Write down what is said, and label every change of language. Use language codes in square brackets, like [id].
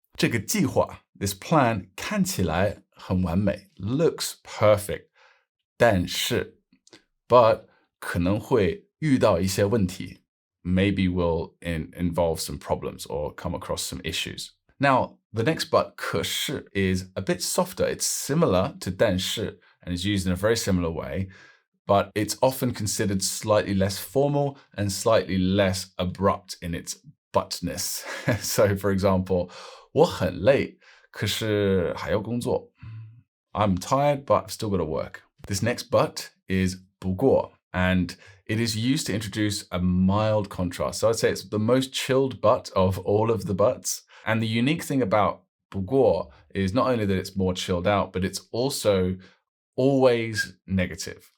[en] 这个计划, this plan 看起来很完美, looks perfect, 但是 but 可能会遇到一些问题, maybe will involve some problems or come across some issues. Now, the next but 可是 is a bit softer. It's similar to 但是 and is used in a very similar way, but it's often considered slightly less formal and slightly less abrupt in its butness. [zh] So, for example, 我很累,可是还要工作. [en] I'm tired, but I've still got to work. This next but is 不过, and it is used to introduce a mild contrast. So I'd say it's the most chilled but of all of the buts. And the unique thing about 不过 is not only that it's more chilled out, but it's also always negative.